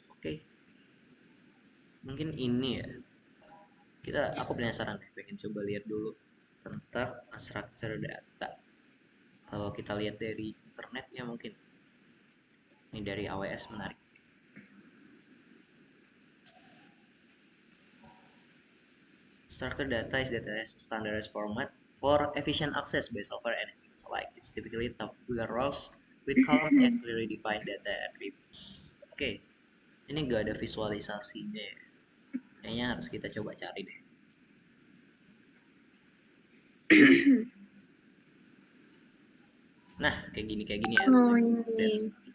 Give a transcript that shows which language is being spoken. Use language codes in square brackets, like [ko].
[id] Oke, mungkin ini ya. Aku penasaran deh, pengen coba lihat dulu tentang structure data. Kalau kita lihat dari internet ya mungkin ini dari AWS menarik. [en] Structured data is data as a standardized format for efficient access by software and elements alike. It's typically tabular rows with columns and clearly defined data attributes. [id] Oke, ini gak ada visualisasinya ya. Kayaknya harus kita coba cari deh. Nah, kayak gini ya Oh data ini, [en] structure.